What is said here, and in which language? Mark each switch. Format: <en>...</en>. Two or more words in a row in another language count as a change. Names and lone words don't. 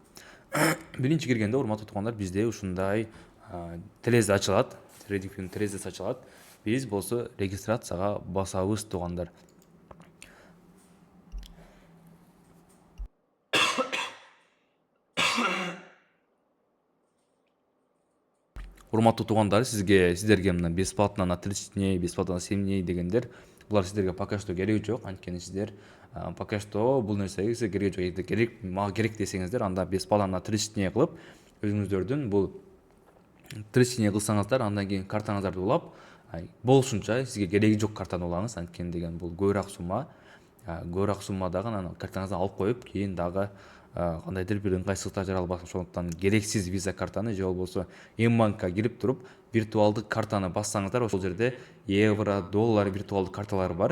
<ky>Биринчи киргенде, урматтуу туугандар, бизде ушундай терезе ачылат, TradingView'нун терезеси ачылат. Биз болсо регистрацияга басабыз туугандар. Урматтуу туугандар, сиздерге мына</ky> <ru>бесплатно на 30 дней, бесплатно на 7 дней</ru> <ky>дегендер, булар сиздерге</ky> <ru>пока что</ru> <ky>кереги жок. Анткени сиздер</ky> <ru>пока что</ru> <ky>бул нерсеге кереги жок. Эгерде керек, мага керек десеңиздер, анда</ky> <ru>бесплатно на 30 дней</ru> <ky>кылып, өзүңүздөрдүн бул 30 дней кылсаңыздар, андан кийин картаңыздарды улап, болушунча сизге кереги жок картаны улаңыз. Анткени деген бул көбүрөөк сумма дагы анан картаңыздан алып коюп, кийин дагы кандайдыр бир ыңгайсыздыктар жаралбасын. Ошондуктан керексиз виза картаны же болбосо Mbankка кирип туруп виртуалдык картаны бассаңыздар, ошол жерде евро, доллар виртуалдык карталары бар.</ky>